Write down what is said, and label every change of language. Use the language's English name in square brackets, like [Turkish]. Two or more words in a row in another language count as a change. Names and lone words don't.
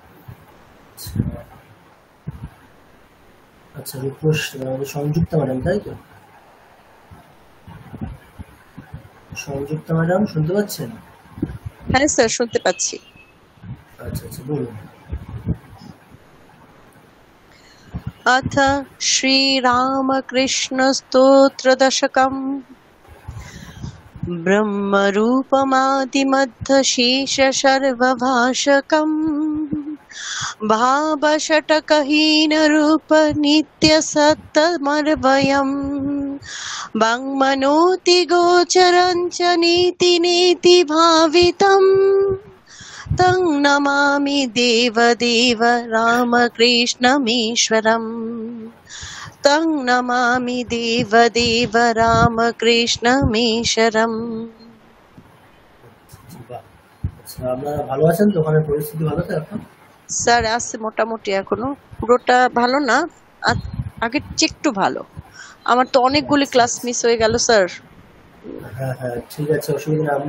[Bangla] আচ্ছা রূপস সংযুক্তা ম্যাডাম, তাই তো? সংযুক্তা ম্যাডাম শুনতে পাচ্ছেন? হ্যাঁ স্যার শুনতে পাচ্ছি। আচ্ছা আচ্ছা বলুন। [Sanskrit] अथ श्रीरामकृष्णस्तोत्रदशकम् ब्रह्मरूपमादिमध्यशीर्षसर्वभाषकम् भावषटकहीनरूपनित्यसत्तमर्वयम् वाङ्मनोति गोचरञ्च नीति नेति भावितम् तं नमामि देवदेव रामकृष्णमीश्वरम् तं नमामि देवदेव रामकृष्णमीश्वरम्। [Bangla] আপনারা ভালো আছেন তো? ওখানে পরিস্থিতি ভালো তো এখন? স্যার আছে মোটামুটি, এখনো পুরোটা ভালো না, আগের চেয়ে একটু ভালো। আমার তো অনেকগুলি ক্লাস মিস হয়ে গেল স্যার। হ্যাঁ হ্যাঁ ঠিক আছে, অসুবিধা নেই।